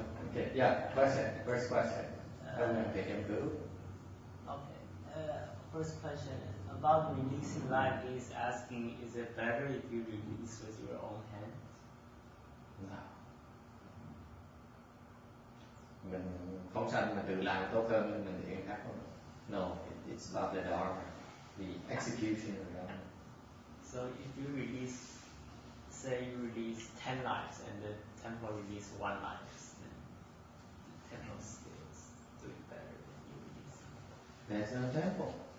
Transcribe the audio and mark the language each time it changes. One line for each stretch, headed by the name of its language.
English: Okay, yeah, question, first question. Take him through. Okay. First question about releasing life is asking, is it better if you release with your own hands? No.
Vietnamese: Mình phóng sanh mình tự làm tốt hơn nhưng mình thì khác không?
English: No, it's about the dharma, the execution of the dharma. So if you release, say you release 10 lives and the temple release 1 life, then the temple still is doing better than you release. There's no temple.